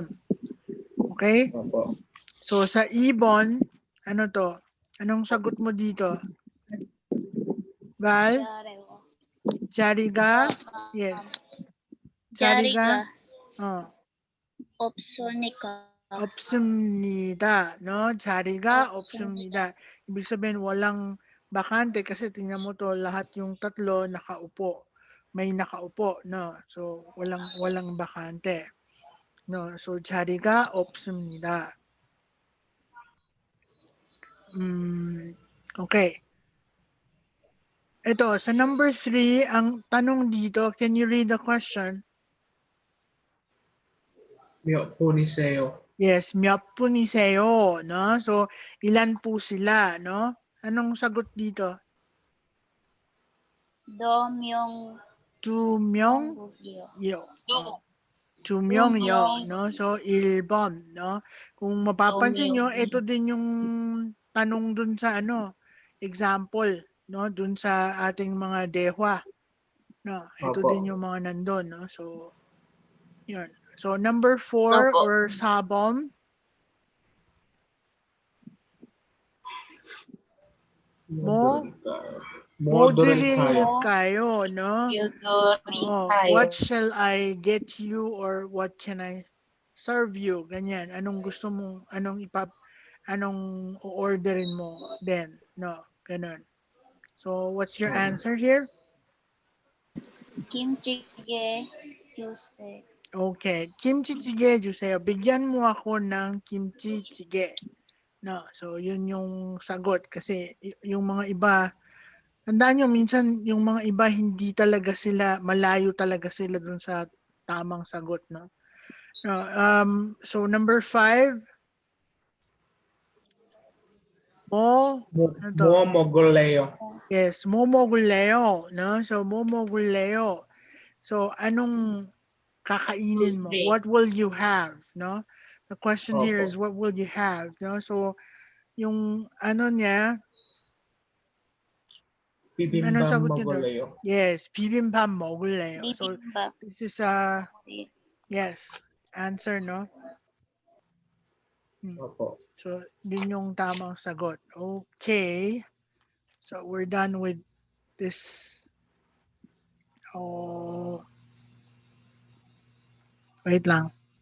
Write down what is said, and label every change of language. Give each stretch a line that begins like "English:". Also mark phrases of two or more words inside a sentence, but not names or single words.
Filipino: Okay? Opo. So sa ibon, ano to? Anong sagot mo dito?
Korean: Val? Chariga? Yes. Chariga. Oh. Opsonica. 없습니다. No? 자리가 없습니다.
Filipino: Ibig sabihin walang bakante kasi tingnan mo to lahat yung tatlo nakaupo. May nakaupo, no? So walang bakante.
Korean: No, so 자리가 없습니다.
Filipino: Okay. Ito, sa number 3, ang tanong dito,
English: can you read the question?
Korean: 몇 분이세요? Yes, 몇 분이세요,
Filipino: no? So, ilan po sila, no? Anong sagot dito?
Korean: 2명 2명? 한국이요. 요. 2명요,
Filipino: no? So, 1번, no? Kung mapapansin nyo, ito din yung tanong dun sa example, no? Dun sa ating mga dehwa, no? Ito Opo. din yung mga nandun, no? So, yun. So, number 4 Opo. or sabon, Mo? 모드릴까요? kayo, no?
English: Oh, what shall I get you or what can I serve you?
Filipino: Ganyan. Anong gusto mong, anong orderin mo then? No, ganun.
English: So, what's your answer here?
Korean: 김치찌개 주세요. Okay, 김치찌개 주세요.
Filipino: Bigyan mo ako ng kimchi jjigae. No, so yun yung sagot kasi yung mga iba, tandaan nyo, minsan yung mga iba hindi talaga sila, malayo talaga sila dun sa tamang sagot, no? No, so number 5, mo, ano to?
Korean: 뭐 먹을래요? Yes, 뭐 먹을래요, no? So 뭐 먹을래요.
Filipino: So anong kakainin mo?
English: What will you have, no? The question here is what will you have, no?
Filipino: So yung niya, anong
Korean: 비빔밥
Filipino: sagot niya doon?
Korean: 먹을래요? Yes, 비빔밥 먹을래요. So 비빔밥.
English: this is yes, answer, no?
Filipino: Opo. So yun yung tamang sagot.
English: Okay. So we're done with this.
Filipino: Oh, wait lang.